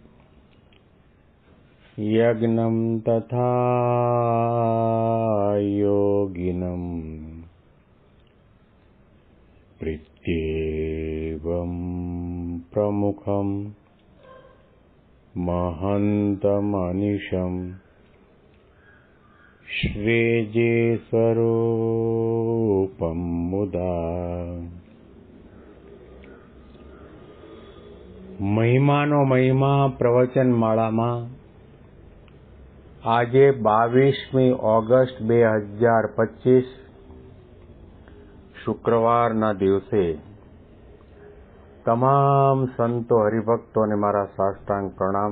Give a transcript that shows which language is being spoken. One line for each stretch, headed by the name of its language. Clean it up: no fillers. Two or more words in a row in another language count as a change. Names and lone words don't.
Sanskrit: यज्ञं तथा योगिनं प्रत्येवं प्रमुखं महन्तमनिशं श्रीजेस्वरूपं मुदा
Gujarati: મહિમાનો મહિમા પ્રવચન માળામાં આજે 22મી ઓગસ્ટ 2025 શુક્રવારના દિવસે તમામ સંતો હરિભક્તોને મારા સાષ્ટાંગ પ્રણામ.